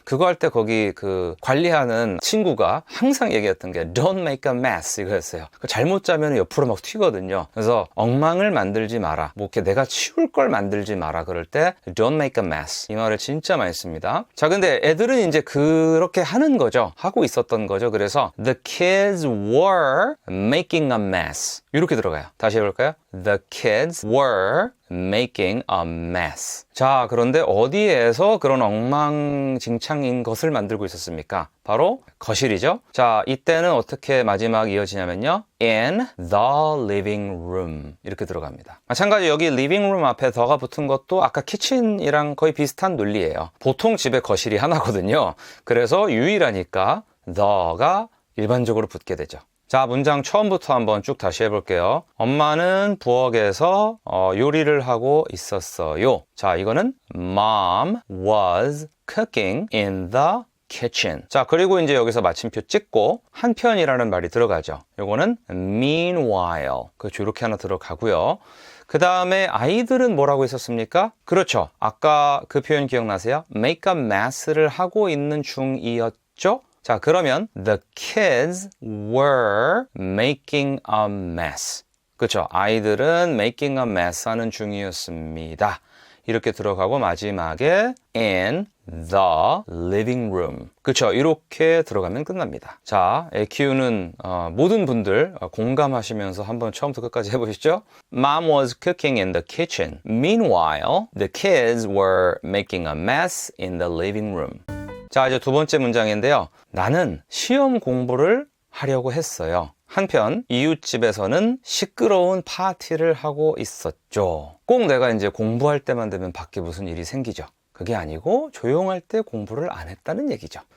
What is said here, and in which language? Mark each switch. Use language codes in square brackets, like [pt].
[ko] 그거 할 때 거기 그 관리하는 친구가 항상 얘기했던 게 [en] don't make a mess [ko] 이거였어요. 잘못 짜면 옆으로 막 튀거든요. 그래서 엉망을 만들지 마라. 뭐 이렇게 내가 치울 걸 만들지 마라 그럴 때 [en] don't make a mess [ko] 이 말을 진짜 많이 씁니다. 자, 근데 애들은 이제 그렇게 하는 거죠. 하고 있었던 거죠. 그래서 [en] the kids were making a mess [ko] 이렇게 들어가요. 다시 해볼까요? [en] The kids were making a mess. [ko] 자, 그런데 어디에서 그런 엉망진창인 것을 만들고 있었습니까? 바로 거실이죠. 자, 이때는 어떻게 마지막 이어지냐면요. [en] in the living room [ko] 이렇게 들어갑니다. 마찬가지 여기 living room 앞에 the가 붙은 것도 아까 kitchen이랑 거의 비슷한 논리예요. 보통 집에 거실이 하나거든요. 그래서 유일하니까 the가 일반적으로 붙게 되죠. 자, 문장 처음부터 한번 쭉 다시 해볼게요. 엄마는 부엌에서 요리를 하고 있었어요. 자, 이거는 [en] Mom was cooking in the kitchen. [ko] 자, 그리고 이제 여기서 마침표 찍고 한편이라는 말이 들어가죠. 요거는 meanwhile. 그렇죠. 이렇게 하나 들어가고요. 그 다음에 아이들은 뭐라고 했었습니까? 그렇죠. 아까 그 표현 기억나세요? [en] make a mess [ko] 를 하고 있는 중이었죠? 자, 그러면 [en] the kids were making a mess. [ko] 그렇죠. 아이들은 [en] making a mess [ko] 하는 중이었습니다. 이렇게 들어가고 마지막에 [en] in the living room. [ko] 그렇죠. 이렇게 들어가면 끝납니다. 자, EQ는 모든 분들 공감하시면서 한번 처음부터 끝까지 해보시죠. [en] Mom was cooking in the kitchen. Meanwhile, the kids were making a mess in the living room. [ko] 자, 이제 두 번째 문장인데요. 나는 시험 공부를 하려고 했어요. 한편 이웃집에서는 시끄러운 파티를 하고 있었죠. 꼭 내가 이제 공부할 때만 되면 밖에 무슨 일이 생기죠. 그게 아니고 조용할 때 공부를 안 했다는 얘기죠.